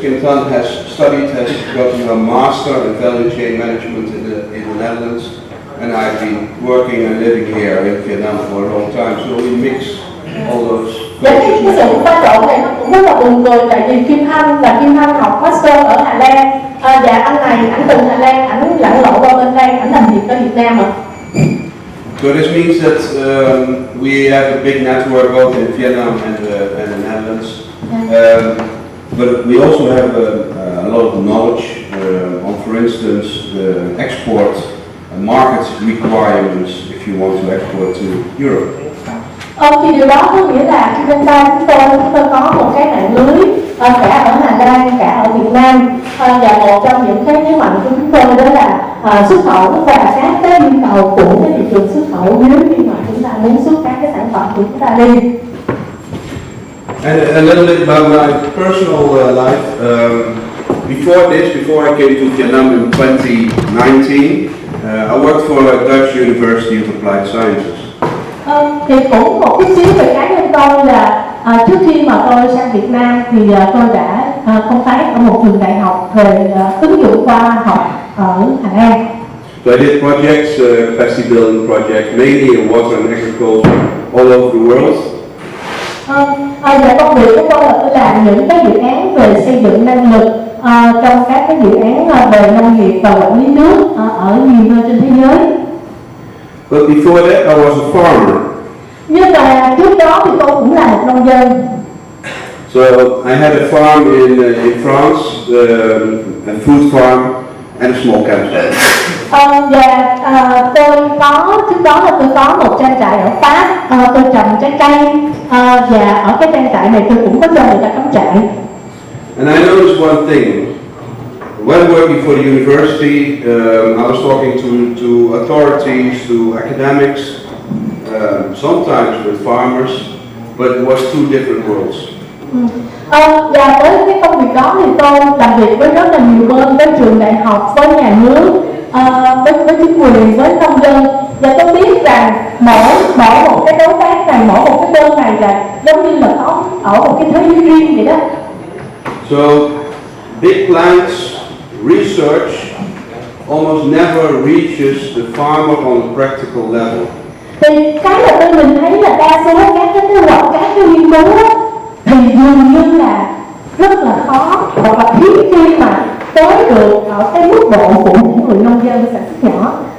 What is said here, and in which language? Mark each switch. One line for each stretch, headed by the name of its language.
English: Kim Tan has gotten a master in value chain management in the Netherlands, and I've been working and living here in Vietnam for a long time, so we mix all those.
Vietnamese: Và cái sự pha trộn này nó cũng rất là buồn cười, tại vì Kim Thanh học master ở Hà Lan, và anh này ảnh từ Hà Lan, ảnh lặn lội qua bên đây, ảnh làm việc ở Việt Nam mà.
English: So this means that we have a big network both in Vietnam and the Netherlands. But we also have a lot of knowledge on, for instance, the export market requirements if you want to export to Europe.
Vietnamese: Thì điều đó có nghĩa là khi bên ta chúng tôi có một cái mạng lưới cả ở Hà Lan, cả ở Việt Nam, và một trong những cái thế mạnh của chúng tôi đó là xuất khẩu và các cái nhu cầu của cái thị trường xuất khẩu nếu như mà chúng ta muốn xuất các cái sản phẩm của chúng ta đi.
English: And a little bit about my personal life. Before I came to Vietnam in 2019, I worked for a Dutch University of Applied Sciences.
Vietnamese: Thì cũng một chút xíu về cá nhân tôi là trước khi mà tôi sang Việt Nam thì tôi đã công tác ở một trường đại học về ứng dụng khoa học ở Hà Lan.
English: So I did projects, capacity building projects, mainly in water and agriculture all over the world.
Vietnamese: Và công việc của tôi làm những cái dự án về xây dựng năng lực trong các cái dự án về nông nghiệp và quản lý nước ở nhiều nơi trên thế giới.
English: But before that, I was a farmer.
Vietnamese: Nhưng mà trước đó thì tôi cũng là một nông dân.
English: So I had a farm in France, a food farm, and a small campsite.
Vietnamese: Và tôi có trước đó là tôi có một trang trại ở Pháp, tôi trồng trái cây và ở cái trang trại này tôi cũng có cho người ta cắm trại.
English: And I noticed one thing. When working for the university, I was talking to authorities, to academics, sometimes with farmers, but it was two different worlds.
Vietnamese: Và tới cái công việc đó thì tôi làm việc với rất là nhiều bên, với trường đại học, với nhà nước, với chính quyền, với nông dân. Và tôi biết rằng mỗi một cái đối tác này, mỗi một cái bên này là giống như là có ở một cái thế giới riêng vậy đó.
English: So big plants, research almost never reaches the farmer on a practical level.
Vietnamese: Thì cái mà tôi nhìn thấy là đa số các cái luật, các cái nghiên cứu đó, thì dường như là rất là khó hoặc là hiếm khi mà tới được ở cái mức độ của những người nông dân sản xuất nhỏ.